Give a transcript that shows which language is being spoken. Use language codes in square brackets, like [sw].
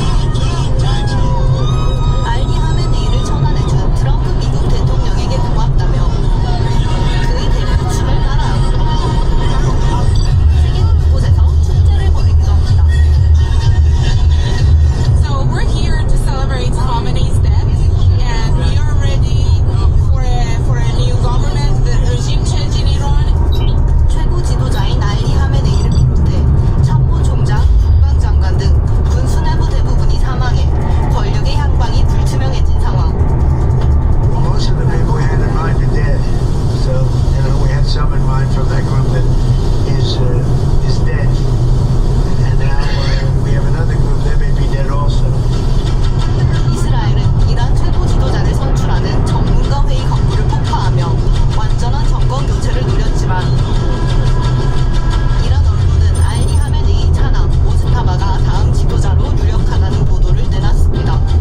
[ko] 알리 하메네이를 처단해준 트럼프 미국 대통령에게 고맙다며 그의 대포춤을 따라하고 세계 곳곳에서 축제를 벌이기도 합니다. [en] So we're here to celebrate Khamenei's death and we are ready for a new government, the regime change in Iran. [ko] 최고 지도자인 알리 하메네이를 비롯해 참모 총장, 국방장관 등 군수 내부 대부분이 사망해 권력의 향방이 불투명해진 상황. [en] Most of the people we had in mind are dead. So, we had some in mind from that group that is dead. And now we have another group, they may be dead also. [ko] 이스라엘은 이란 최고 지도자를 선출하는 전문가 회의 건물을 폭파하며 완전한 정권 교체를 노렸지만 이란 언론은 알리 하메네이 차남 모스타바가 다음 지도자로 유력하다는 보도를 내놨습니다.